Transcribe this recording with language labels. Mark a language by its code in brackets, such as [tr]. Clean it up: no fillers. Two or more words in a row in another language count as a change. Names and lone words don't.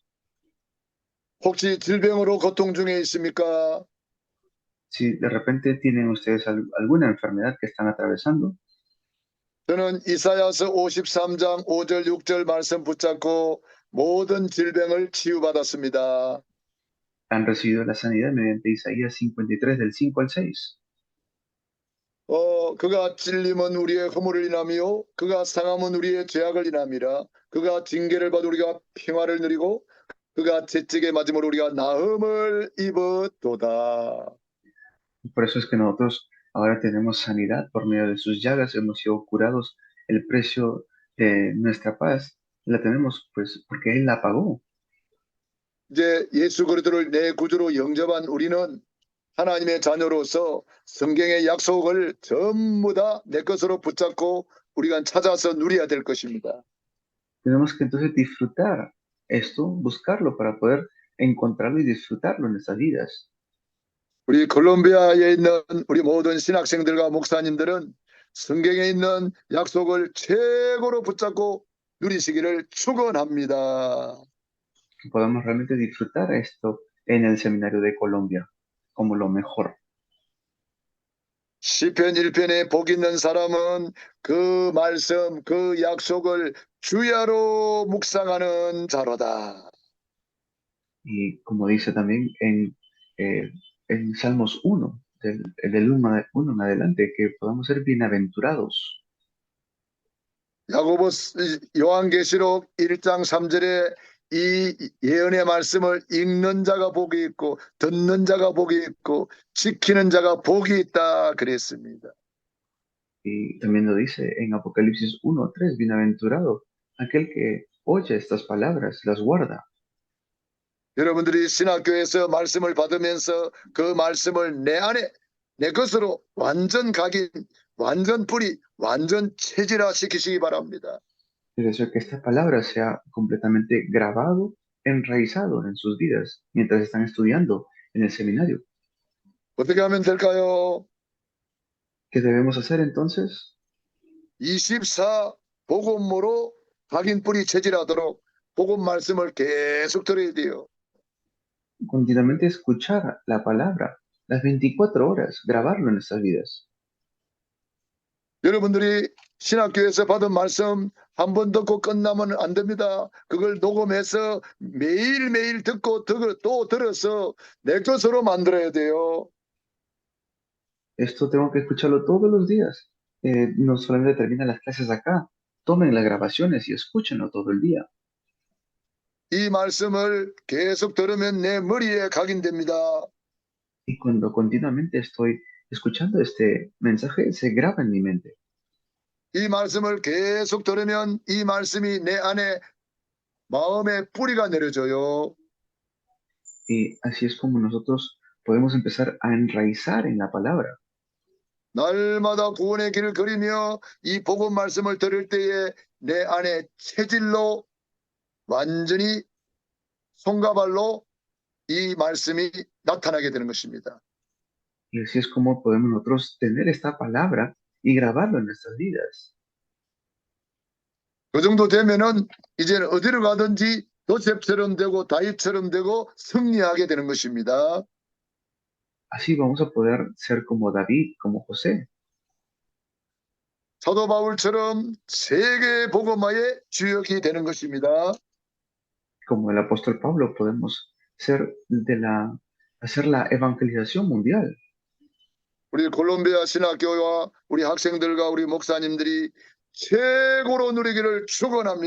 [ko] 혹시 질병으로 고통 중에 있습니까? [es] Si de repente tienen ustedes alguna enfermedad que están atravesando, [ko] 저는 이사야서 53장 5절 6절 말씀 붙잡고 모든 질병을 치유받았습니다. [es] han recibido la sanidad mediante Isaías 53 del 5 al 6. [ko] 그가 찔림은 우리의 허물을 인하며 그가 상함은 우리의 죄악을 인함이라. 그가 징계를 받아 우리가 평화를 누리고 그가 채찍에 맞음으로 우리가 나음을 입었도다. [es] Por eso es que nosotros ahora tenemos sanidad por medio de sus llagas, hemos sido curados. El precio de nuestra paz la tenemos pues porque Él la pagó. [ko] 이제 예수 그리스도를 내 구주로 영접한 우리는 하나님의 자녀로서 성경의 약속을 전부 다 내 것으로 붙잡고 우리가 찾아서 누려야 될 것입니다. [es] Tenemos que entonces disfrutar esto, buscarlo para poder encontrarlo y disfrutarlo en nuestras vidas. [ko] 우리 콜롬비아에 있는 우리 모든 신학생들과 목사님들은 성경에 있는 약속을 최고로 붙잡고 누리시기를 축원합니다. [es] Que podamos realmente disfrutar esto en el seminario de Colombia como lo mejor. [ko] 시편 1편에 복 있는 사람은 그 말씀, 그 약속을 주야로 묵상하는 자로다. [es] Y como dice también en Salmos 1, del 1 en adelante, que podamos ser bienaventurados. [ko] 요한계시록 1장 3절에 이 예언의 말씀을 읽는 자가 복이 있고 듣는 자가 복이 있고 지키는 자가 복이 있다 그랬습니다. [es] Y también lo dice en Apocalipsis 1:3, bienaventurado aquel que oye estas palabras, las guarda. [ko] 여러분들이 신학교에서 말씀을 받으면서 그 말씀을 내 안에 내 것으로 완전 각인, 완전 뿌리, 완전 체질화 시키시기 바랍니다. [es] Es decir, que esta palabra sea completamente grabado, enraizado en sus vidas mientras están estudiando en el seminario. [ko] 어떻게 하면 될까요? [es] ¿Qué debemos hacer entonces? [ko] 24 복음으로 각인 뿌리 체질하도록 복음 말씀을 계속 들어야 돼요. [es] Continuamente escuchar la palabra, las 24 horas, grabarlo en nuestras vidas. [ko] 여러분들이 신학교에서 받은 말씀 한 번 듣고 끝나면 안 됩니다. 그걸 녹음해서 매일매일 듣고 또 들어서 내 것으로 만들어야 돼요. [es] Esto tengo que escucharlo todos los días. No solamente terminan las clases acá, tomen las grabaciones y escúchenlo todo el día. [ko] 이 말씀을 계속 들으면 내 머리에 각인됩니다. [es] Y cuando continuamente estoy escuchando este mensaje, se graba en mi mente. [ko] 이 말씀을 계속 들으면 이 말씀이 내 안에 마음의 뿌리가 내려져요. [es] Y así es como nosotros podemos empezar a enraizar en la palabra. [ko] 날마다 구원의 길을 걸으며 이 복음 말씀을 들을 때에 내 안에 체질로 완전히 손과 발로 이 말씀이 나타나게 되는 것입니다. [es] Y así es como podemos nosotros tener esta palabra y grabarlo en nuestras vidas. [ko] 그 정도 되면은 이제는 어디로 가든지 요셉처럼 되고 다윗처럼 되고 승리하게 되는 것입니다. [es] Así vamos a poder ser como David, como José. [ko] 사도 바울처럼 세계 복음화의 주역이 되는 것입니다. [es] Como el apóstol Pablo, podemos ser hacer la evangelización mundial. [ko] 우리 콜롬비아 신학교와 우리 학생들과 우리 목사님들이 최고로 누리기를 축원합니다.